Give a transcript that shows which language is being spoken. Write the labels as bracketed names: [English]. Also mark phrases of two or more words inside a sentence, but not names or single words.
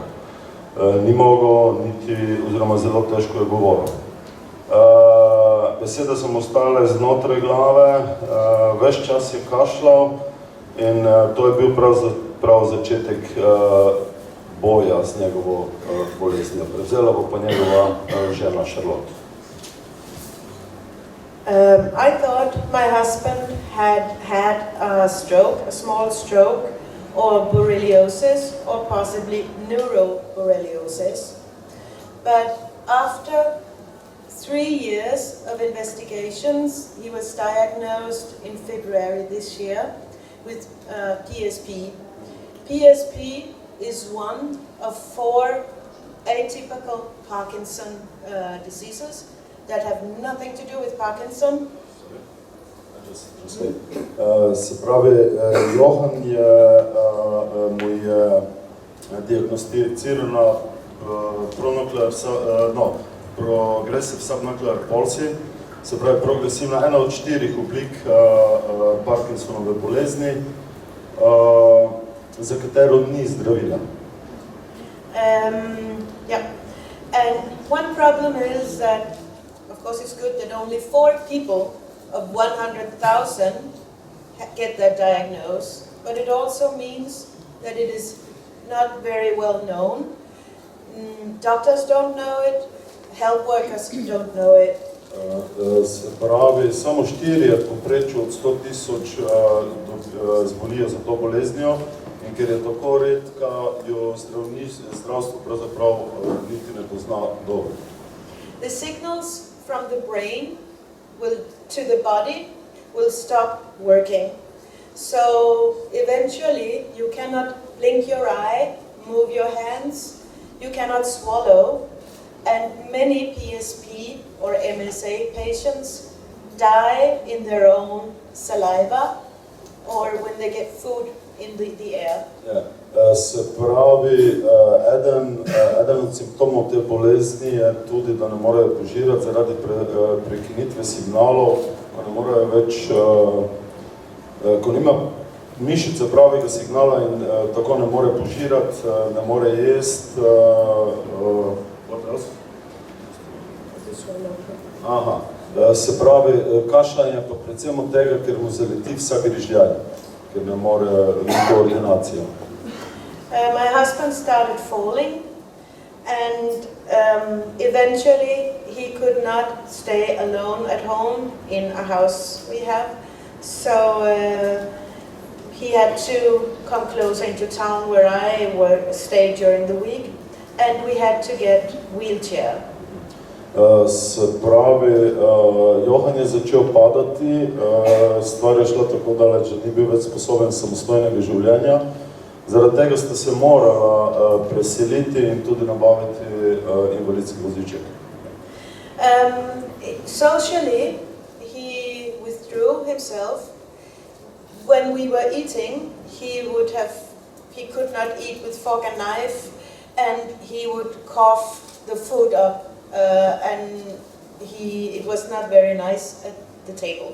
[Slovenian] Ni mogel niti, oziroma zelo težko je govoril. Besede so mu ostale znotraj glave, ves čas je kašljal in to je bil prav začetek boja z njegovo boleznijo. Prevzela bo pa njegova žena Charlotte. [English] I thought my husband had a stroke, a small stroke, or borreliosis, or possibly neuroborreliosis. But after 3 years of investigations, he was diagnosed in February this year with PSP. PSP is one of 4 atypical Parkinson diseases that have nothing to do with Parkinson. [Slovenian] Se pravi, Johan mu je diagnosticirana [English] progressive subnuclear palsy, [Slovenian] se pravi progresivna, ena od 4 oblik Parkinsonove bolezni, za katero ni zdravila. [English] Yeah, and one problem is that, of course, it's good that only 4 people of 100,000 get that diagnosis, but it also means that it is not very well known. Doctors don't know it, health workers don't know it. [Slovenian] Se pravi, samo 4 povprečju od 100,000 zbolijo za to boleznijo, in ker je tako redka, jo zdravstvo pravzaprav niti ne pozna dobro. [English] The signals from the brain to the body will stop working. So eventually you cannot blink your eye, move your hands, you cannot swallow, and many PSP or MSA patients die in their own saliva or when they get food in the air. [Slovenian] Se pravi, eden od simptomov te bolezni je tudi, da ne morejo požirati zaradi prekinitve signalov, ko ne morejo več, ko nima mišice pravega signala in tako ne more požirati, ne more jesti. Aha, se pravi, kašljanje pa predvsem od tega, ker mu zaleti vsak grižljaj, ker ne more koordinacijo. [English] My husband started falling, and eventually he could not stay alone at home in a house we have, so he had to come closer into town where I stayed during the week, and we had to get wheelchair. [Slovenian] Se pravi, Johan je začel padati, stvar je šla tako daleč, da ni bil več sposoben samostojnega življenja. Zaradi tega ste se morala preseliti in tudi nabaviti invalidski voziček. [English] Socially, he, with through himself. When we were eating, he could not eat with fork and knife, and he would cough the food up, and it was not very nice at the table.